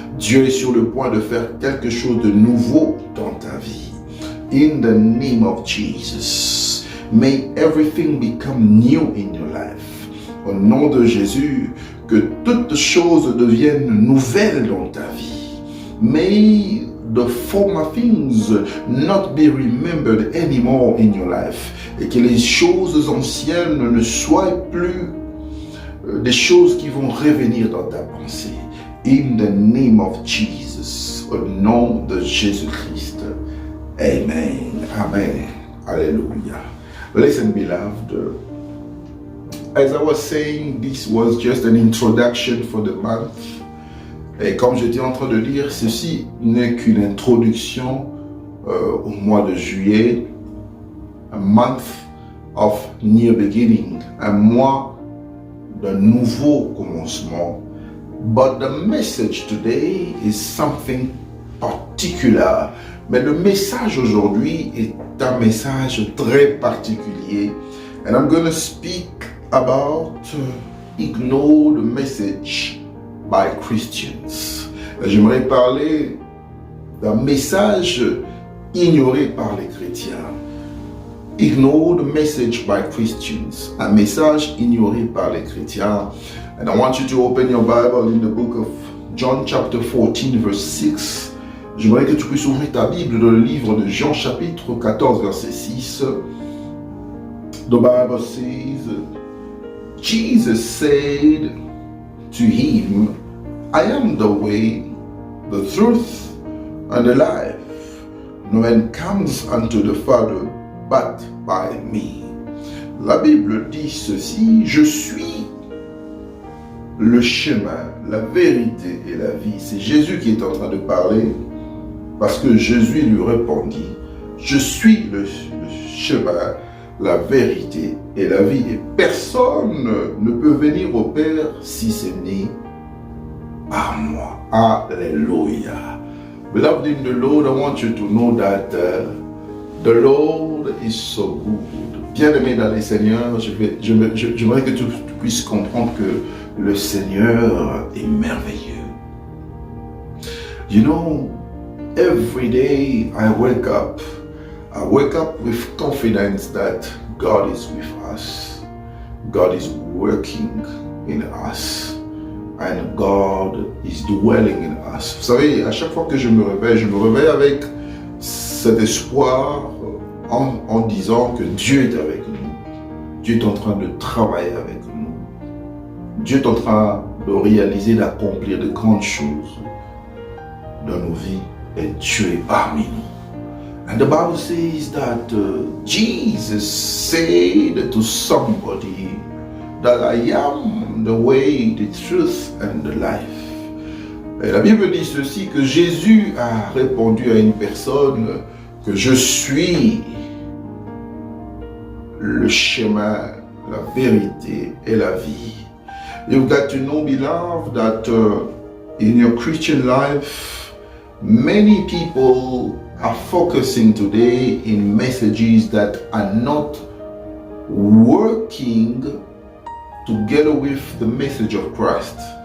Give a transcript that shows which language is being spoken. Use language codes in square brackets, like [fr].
[fr] Dieu est sur le point de faire quelque chose de nouveau dans ta vie. [en] In the name of Jesus, may everything become new in your life. [fr] Au nom de Jésus, que toutes choses deviennent nouvelles dans ta vie. [en] May the former things not be remembered anymore in your life. [fr] Et que les choses anciennes ne soient plus des choses qui vont revenir dans ta pensée. [en] In the name of Jesus, [fr] au nom de Jésus-Christ. [en] Amen. Amen. Hallelujah. Listen, beloved. As I was saying, this was just an introduction for the month. [fr] Et comme j'étais en train de dire, ceci n'est qu'une introduction au mois de juillet. [en] A month of new beginning. [fr] Un mois d'un nouveau commencement. [en] But the message today is something particular. [fr] Mais le message aujourd'hui est un message très particulier. [en] And I'm going to speak about ignored message by Christians. [fr] J'aimerais parler d'un message ignoré par les chrétiens. [en] Ignored message by Christians. [fr] Un message ignoré par les chrétiens. [en] And I want you to open your Bible in the book of John chapter 14 verse 6. [fr] J'aimerais que tu puisses ouvrir ta Bible dans le livre de Jean chapitre 14 verset 6. [en] The Bible says, Jesus said to him, I am the way, the truth, and the life. No man comes unto the Father but by me. [fr] La Bible dit ceci, je suis le chemin, la vérité et la vie. C'est Jésus qui est en train de parler parce que Jésus lui répondit, je suis le chemin, la vérité et la vie. Et personne ne peut venir au Père si ce n'est par moi. Alléluia. [en] Beloved in the Lord, I want you to know that the Lord is so good. [fr] Bien-aimé dans le Seigneur, j'aimerais que tu puisses comprendre que le Seigneur est merveilleux. [en] You know, every day I wake up with confidence that God is with us. God is working in us. And God is dwelling in us. [fr] Vous savez, à chaque fois que je me réveille avec cet espoir en disant que Dieu est avec nous. Dieu est en train de travailler avec nous. Dieu est en train de réaliser, d'accomplir de grandes choses dans nos vies. Et Dieu est parmi nous. [en] And the Bible says that Jesus said to somebody that I am the way, the truth and the life. [fr] Et la Bible dit ceci, que Jésus a répondu à une personne que je suis le chemin, la vérité et la vie. [en] You've got to know, beloved, that in your Christian life, many people are focusing today in messages that are not working together with the message of Christ.